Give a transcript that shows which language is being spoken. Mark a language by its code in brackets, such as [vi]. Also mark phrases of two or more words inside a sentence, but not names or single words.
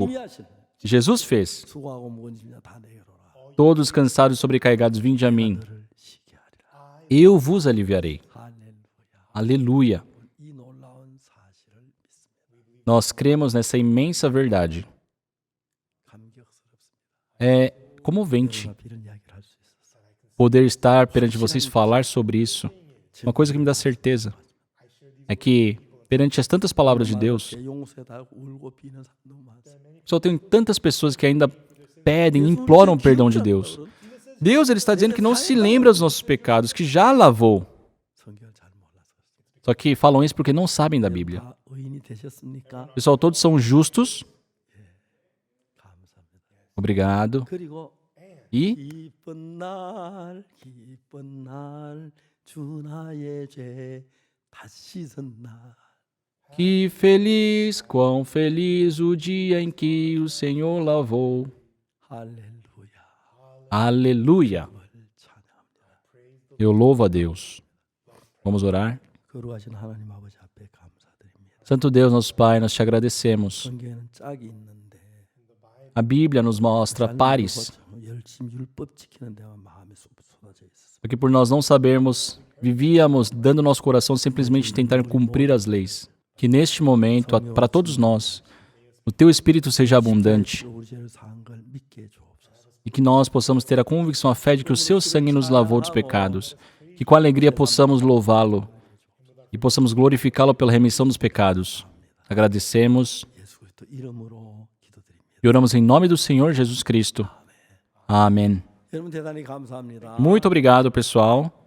[ko] 예수님이 하시는 [pt] Jesus fez. [ko] 수고하고 무거운 짐이나 다 내게로 오라. [pt] Todos cansados e sobrecarregados, vinde a mim. [ko] 너를 쉬게 하리라. [pt] Eu vos aliviarei. [ko] 할렐루야. [pt] Aleluia. [ko] 이 놀라운 사실을 믿습니다. [pt] Nós cremos nessa imensa verdade. [ko] 감격스럽습니다. [pt] É comovente [ko] 우리가 이런 이야기를 할 수 있었어요. [pt] poder estar perante vocês falar sobre isso. Uma coisa que me dá certeza é que, perante as tantas palavras de Deus, [ko] 제 용서에다 울고 비는 사람도 많습니다. [pt] só tem tantas pessoas que ainda pedem, imploram o perdão de Deus. Deus ele está dizendo que não se lembra dos nossos pecados, que já lavou. [ko] 성경을 잘 몰라서 그렇습니다. [pt] Só que falam isso porque não sabem da Bíblia. [ko] 다 의인이 되셨습니까? [pt] Pessoal, todos são justos. [ko] 감사합니다. [pt] Obrigado. [ko] 그리고 [pt] E [ko] 기쁜 날 주 나의 죄 다시 선 날. [pt] que feliz, quão feliz o dia em que o Senhor lavou. [ko] 할렐루야. [pt] Aleluia. [ko] 찬양합니다. [pt] Eu louvo a Deus. Vamos orar. [ko] 거룩하신 하나님 아버지 앞에 감사드립니다. [pt] Santo Deus, nosso Pai, nós te agradecemos. [ko] 성경에는 짝이 있는데 [pt] A Bíblia nos mostra pares, [ko] 열심히 율법 지키는 데만 마음이 쏟아져 있었어요. [pt] porque por nós não sabermos, vivíamos dando nosso coração simplesmente tentar cumprir as leis. Que neste momento, para todos nós, o Teu Espírito seja abundante [ko] 우리 죄를 사한 걸 믿게 해 주옵소서. [pt] e que nós possamos ter a convicção, a fé de que o Seu sangue nos lavou dos pecados. Que com alegria possamos louvá-lo e possamos glorificá-lo pela remissão dos pecados. Agradecemos [ko] 예수 그리스도 이름으로 기도드립니다. [pt] e oramos em nome do Senhor Jesus Cristo. Amém. [ko] 여러분 대단히 감사합니다. [pt] Muito obrigado, pessoal.